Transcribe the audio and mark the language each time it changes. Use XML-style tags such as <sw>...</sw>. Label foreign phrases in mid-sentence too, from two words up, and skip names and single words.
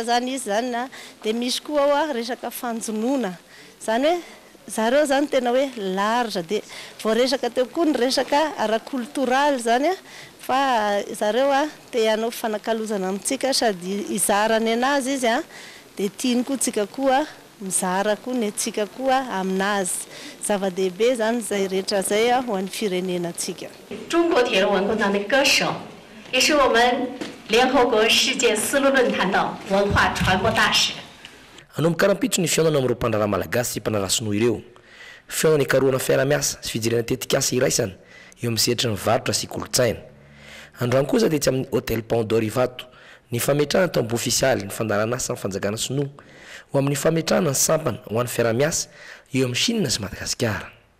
<mg>zany izy zany dia misy koa resaka fanjonoana zany hoe zareo zany tena hoe large dia vao resaka teo koa ny resaka ara-kultural zany fa zareo te hanao fanakalozana amintsika sady izarany anazy izy dia tiany koa tsika koa mizara koa ny atsika koa aminazy zava-dehibe zany zay rehetra zay ho an'ny firenenantsika.</mg> <zh>中国铁路文工团的歌手，也是我们联合国世界丝路论坛的文化传播大使。</zh> <mg>Anomboka rahampitso ny fiaonana amin'ireo mpandrahara malagasy sy mpandrahara sinoa ireo. Fiaonana ikaroana fiara-miasa sy fijerena tetikasa iraisana eo amin'ny sehatry ny varotra sy kolontsaina. Androany kosa dia tsy amin'ny hôtel Pandor Ivato ny fametrahana tambo ofisialy ny fandarana asa ny fanjakana sinoa ho amin'ny fametrahana ny sampana ho an'ny fiara-miasa eo amin'ny Chine sy Madagasikara.</mg>